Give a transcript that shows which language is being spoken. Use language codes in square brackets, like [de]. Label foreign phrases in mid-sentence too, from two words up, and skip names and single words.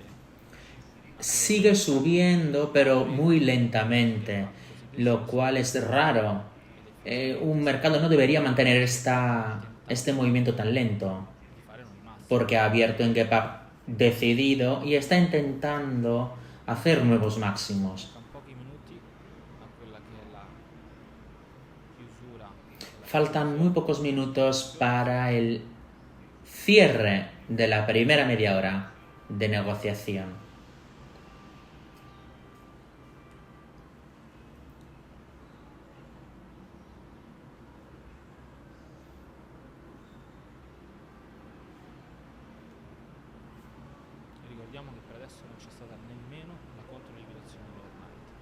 [es] Sigue subiendo, pero muy lentamente, [it] così [es] lo cual es raro. [it] ed effettivamente [es] Un mercado no debería mantener [it] tentando [es] este movimiento tan lento, [it] di fare non il massimo. [es] porque ha abierto en [en] gap up [es] decidido y está intentando hacer nuevos máximos. [it] Mancano pochi minuti a quella che è la chiusura della [es] Faltan muy pocos minutos para el cierre de la primera media hora de negociación. [it] Ricordiamo che per adesso non c'è stata nemmeno la controliquidazione dell'overnight.